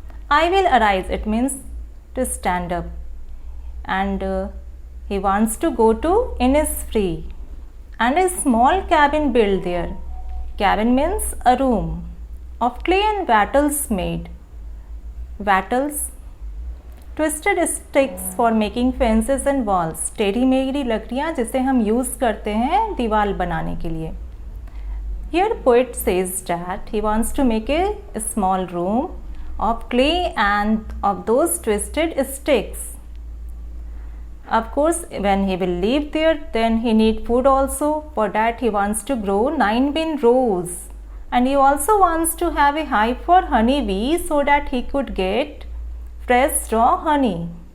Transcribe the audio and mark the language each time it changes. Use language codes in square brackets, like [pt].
[en] I will arise, it means to stand up. And he wants to go to Innisfree, and a small cabin built there. Cabin means a room of clay and wattles made. Wattles, twisted sticks for making fences and walls. [hi] टेढ़ी मेढ़ी लकड़ियाँ जिसे हम use करते हैं दीवार बनाने के लिए. [en] Here poet says that he wants to make a small room of clay and of those twisted sticks. Of course, when he will live there, then he need food also. For that he wants to grow 9 bin rows. And he also wants to have a hive for honey bee so that he could get fresh raw honey.